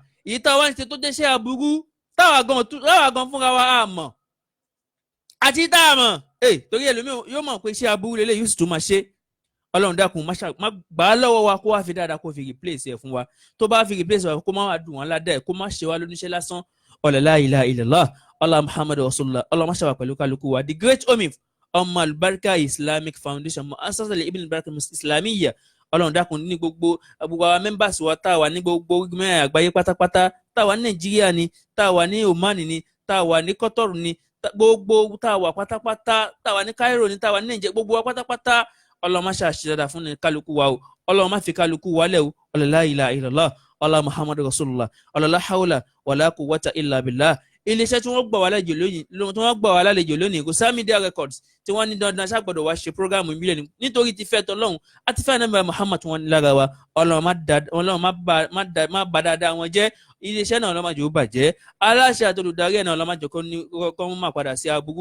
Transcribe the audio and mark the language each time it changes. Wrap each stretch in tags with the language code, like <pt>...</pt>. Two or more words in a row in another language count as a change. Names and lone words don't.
<yo>Èyí tá a wá ń ṣe tó jẹ́ iṣẹ́ aburú táwa gan fúnra wa á mọ̀ àti tá a mọ̀ torí ẹlòmíì yóò mọ̀ pé iṣẹ́ aburú lélẹ̀ yóò sì tún máa ṣe. Ọlọ́run dákun má gbà á lọ́wọ́ wa kó wá fi dáadáa kó fi replace ẹ̀ fún wa. Tó bá fi replace wa kó má wá dùn wọn ládàá ẹ̀, kó má ṣe wá lóníṣẹ́ lásán.</yo> <ar>لا إله إلا الله الله محمد رسول الله.</ar> <yo>Ọlọ́run má ṣàwà pẹ̀lú kálukú wa. The Great Omif ọmọ Al-Barka Islamic Foundation Mu'assasah Ibn al-Barakah Islamiyya. Ọlọ́run dákun ní gbogbo àwọn members wa tá a wà ní gbogbo mẹ́rin àgbáyé pátápátá, tá a wà ní Nàìjíríà ni, tá a wà ní Oman ni, tá a wà ní Qatar ni, gbogbo tá a wà pátápátá, tá a wà ní Cairo ni, tá a wà ní Nàìjíríà, gbogbo wa pátápátá. Ọlọ́run má ṣàṣì dáadáa fún kálukú wa o. Ọlọ́run má fi kálukú wa lẹ̀ o.</yo> <ar>لا إله إلا الله الله محمد رسول الله. لا حول ولا قوة إلا بالله.</ar> <yo>Iléeṣẹ́ tí wọ́n gbà wá lálejò lónìí Gosa Media Records tí wọ́n ní dandan ṣàgbọ́dọ̀ wá ṣe prógámù ìbílẹ̀ ni nítorí ti fẹ́ tọ́lọ́hún àti fẹ́ nàbẹ̀ Muhammad tí wọ́n ní lára wa. Ọlọ́run má bà dáadáa wọn jẹ́. Iléeṣẹ́ náà ọlọ́mọ jẹ́ ó bàjẹ́. Aláṣẹ àtolùdarí ẹ̀ náà ọlọ́mọ jẹ́ kọ́ wọ́n má padà sí aburú.</yo>